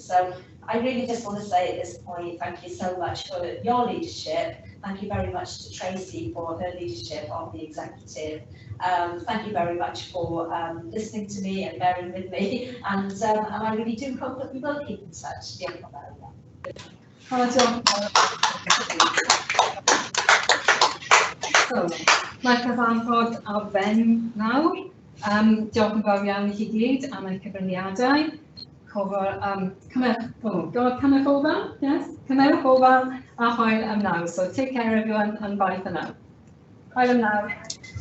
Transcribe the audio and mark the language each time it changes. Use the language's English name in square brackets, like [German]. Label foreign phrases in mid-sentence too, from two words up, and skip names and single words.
[English] So I really just want to say at this point, thank you so much for your leadership. Thank you very much to Tracy for her leadership on the executive. Thank you very much for listening to me and bearing with me, and I really do hope that we will keep in touch. [Welsh] Diolch yn fawr. So, mae'r cyfarfod ar ben nawr. Diolch yn fawr iawn i chi gyd am eich cyfraniadau. Cymryd ofal, yes? Cymryd ofal a hwyl am nawr. [English] So take care everyone and bye for now. [Welsh] Hwyl am nawr.